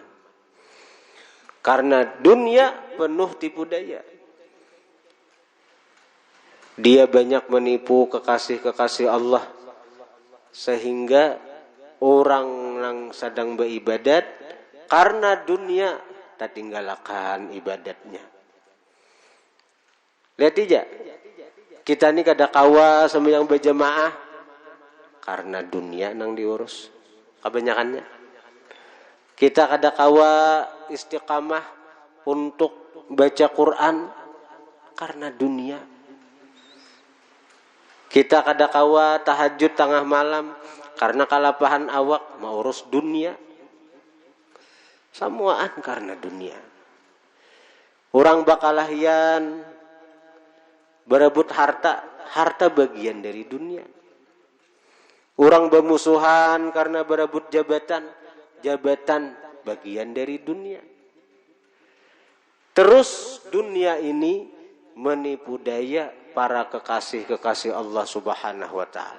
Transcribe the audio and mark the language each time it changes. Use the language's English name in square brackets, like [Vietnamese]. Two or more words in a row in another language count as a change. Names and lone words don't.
[Indonesian] Karena dunia penuh tipu daya. Dia banyak menipu kekasih-kekasih Allah, sehingga orang yang sedang beribadat karena dunia tak tinggalkan ibadatnya. [Banjar] Lihat aja, kita ini kada kawa sama yang berjamaah karena dunia nang diurus kebanyakannya. Kita kada kawa istiqamah untuk baca Quran karena dunia. Kita kadakawa tahajud tengah malam karena kalapahan awak mau urus dunia. Samuaan karena dunia. Orang bakalahian berebut harta, harta bagian dari dunia. [Indonesian] Orang bermusuhan karena berebut jabatan, jabatan bagian dari dunia. Terus dunia ini menipu daya para kekasih-kekasih Allah [Arabic] Subhanahu wa taala.